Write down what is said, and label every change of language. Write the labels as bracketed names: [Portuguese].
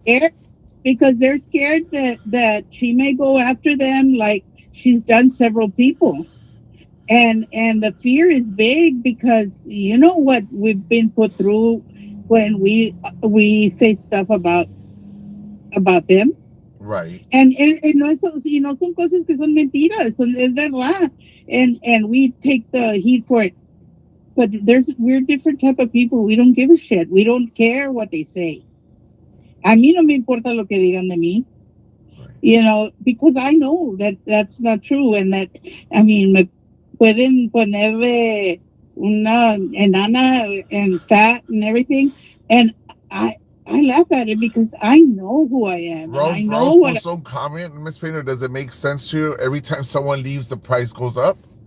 [English] scared because they're scared that she may go after them like she's done several people. And the fear is big because you know what we've been put through when we say stuff about them. Right, And no, [Spanish] son cosas que son mentiras, es verdad. [English] And we take the heat for it. But we're different type of people. We don't give a shit. We don't care what they say. [Spanish] A mí no me importa lo que digan de mí, [English] right, because I know that that's not true. And that, I mean, [Spanish] me pueden poner de una enana [English] and fat and everything. And I, I laugh at it because I know who I am and I know Rose what. post some comment, Miss Painter. Does it make sense to you? Every time someone leaves, the price goes up.